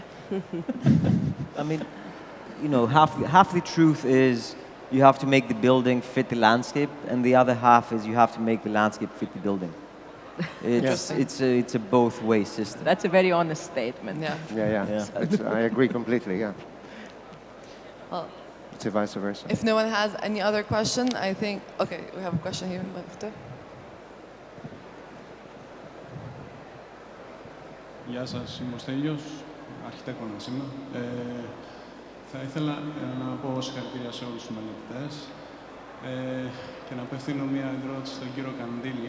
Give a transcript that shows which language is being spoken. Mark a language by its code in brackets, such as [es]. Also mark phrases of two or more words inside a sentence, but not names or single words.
[en] I mean, half the truth is you have to make the building fit the landscape, and the other half is you have to make the landscape fit the building. It's a both-way system. That's a very honest statement. Yeah. I agree completely, yeah. Well, it's a vice versa. If no one has any other question, I think, okay, we have a question here. [el] Γεια σας, είμαι ο Στέλιος, αρχιτέκτονας είμαι. Θα ήθελα να πω συγχαρητήρια σε όλους τους μελετητές και να απευθύνω μια ερώτηση στον κύριο Κονδύλη.